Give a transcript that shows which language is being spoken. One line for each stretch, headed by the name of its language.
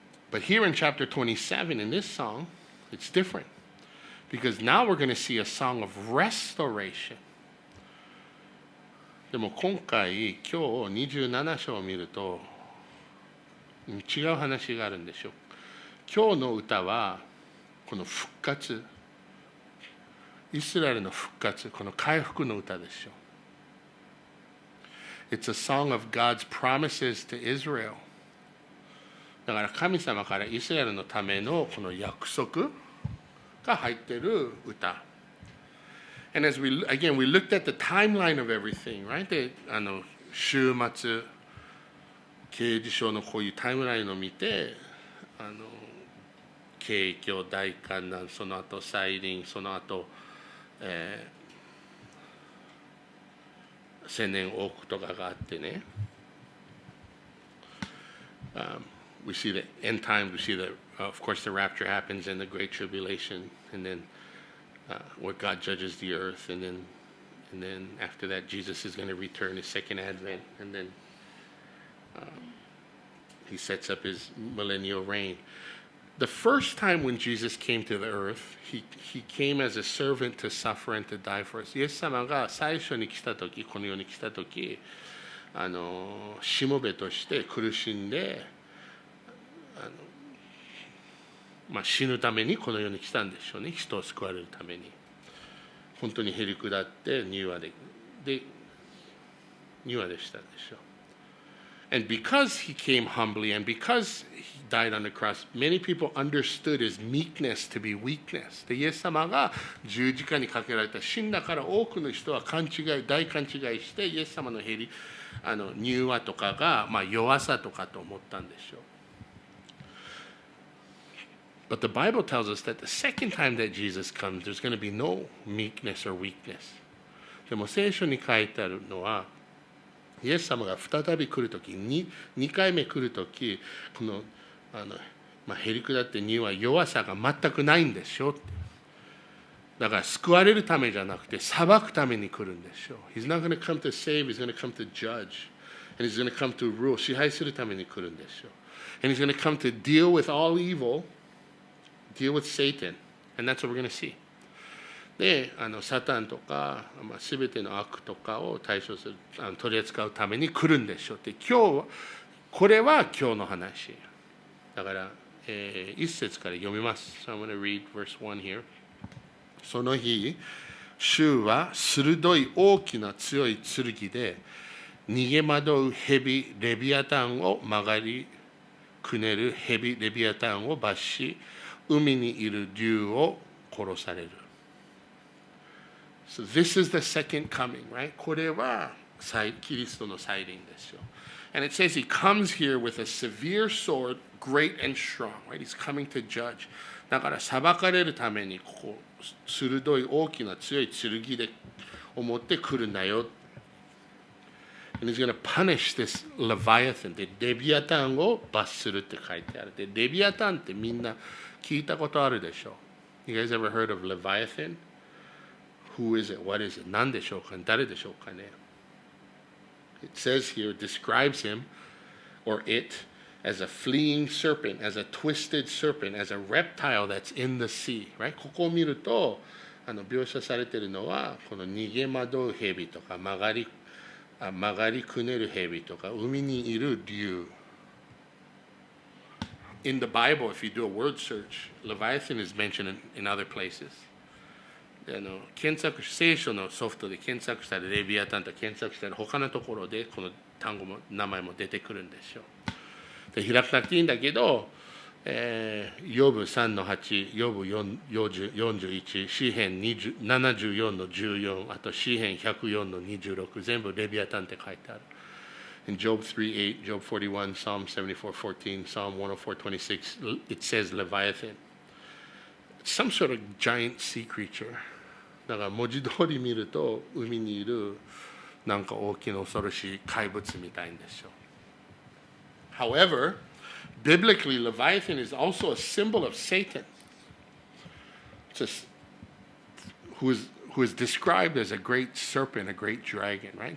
English: But here in chapter 27 in this song, it's different. Because now we're going to see a song of restoration.
Japanese: でも今回、今日27章を見ると違う話があるんでしょう。今日の歌はこの復活、イスラエルの復活、この回復の歌でしょう。
English: It's a song of God's promises to Israel.
Japanese: だから神様からイスラエルのためのこの約束が入っている歌。
English: And as we looked at the timeline of everything, right?
Japanese: で週末啓示書のこういうタイムラインを見て、景況、大観難、その後再臨、その後千年王国とかがあってね。
English: We see the end times, we see that, of course, the rapture happens and the Great Tribulation, and then where God judges the earth, and then after that, Jesus is going to return his second advent, and then he sets up his millennial reign. The first time when Jesus came to the earth, he came as a servant to suffer and to die for us.
Japanese: イエス様が最初に来たとき、この世に来たとき、しもべとして苦しんで、死ぬためにこの世に来たんでしょうね。人を救われるために。本当にへりくだって柔和でしたんでしょう。
English: And because he came humbly and because he died on the cross, many people understood his meekness to be weakness.
Japanese: でイエス様が十字架にかけられた死んだから多くの人は大勘違いしてイエス様の柔和とかが、弱さとかと思ったんでしょう。
English: But the Bible tells us that the second time that Jesus comes, there's going to be no meekness or weakness.
Japanese: でも聖書に書いてあるのは、イエス様が再び来るとき、2回目来るとき、このへりくだって柔和、弱さが全くないんでしょって。だから救われるためじゃなくて、裁くために来るんでしょう。
English: He's not going to come to save, he's going to come to judge. And he's going to come to rule.
Japanese: 支配するために来るんでしょう。
English: And he's going to come to deal with all evil.Deal with Satan, and that's what we're going to see.
Japanese: で、サタンとか、すべての悪とかを対処する、取り扱うために来るんでしょうって、これは今日の話。だから、一節から読みます。
English: So I'm going to read verse 1 here.
Japanese: その日、主は鋭い大きな強い剣で、逃げ惑う蛇レビアタンを曲がりくねる蛇レビアタンを罰し、海にいる竜を殺される。
English: So this is the second coming, right?
Japanese: これはキリストの再臨ですよ。
English: And it says he comes here with a severe sword, great and strong, right? He's coming to judge.
Japanese: だから裁かれるために鋭い大きな強い剣で持ってくるんだよ。
English: And he's going to punish this Leviathan.
Japanese: で、レビアタンを罰するって書いてある。で、レビアタンってみんな聞いたことあるでしょう。
English: You guys ever heard of Leviathan? Who is it? What is it?
Japanese: 何でしょうか？誰でしょうかね？
English: It says here, describes him or it as a fleeing serpent, as a twisted serpent, as a reptile that's in the sea. Right?
Japanese: ここを見ると描写されているのはこの逃げ惑う蛇とか曲がりくねる蛇とか海にいる竜。
English: in the Bible, if you do a word search, Leviathan is mentioned in other places.
Japanese: 検索聖書のソフトで検索したらレビアタンと検索したら他のところでこの単語も名前も出てくるんでしょう。で開かなくていいんだけど、ヨブ3の8、ヨブ41、詩編74の14、あと詩編104の26、全部レビアタンって書いてある。
English: In Job 3:8, Job 41, Psalm 74:14, Psalm 104:26, it says Leviathan. It's some sort of giant sea creature.
Japanese: だから文字通り見ると海にいるなんか大きな恐ろしい怪物みたいんでしょう。
English: However, biblically, Leviathan is also a symbol of Satan, who is described as a great serpent, a great dragon, right?